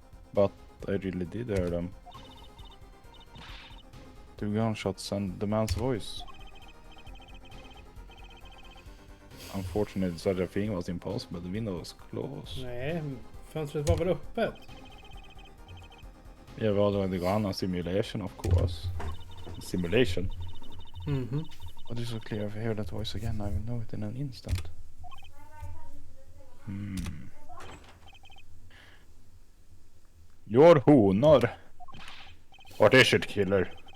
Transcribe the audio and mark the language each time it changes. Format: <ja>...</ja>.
<en>But I really did hear them. 2 gunshots and the man's voice. Unfortunately, such a thing was impossible. The window was closed.</en> <sv>Nej, fönstret var väl öppet?</sv> <en>Yeah, well, they ran a simulation, of course. Simulation? But it's so clear if I hear that voice again, I will know it in an instant. Your honor! What is it, killer?</en>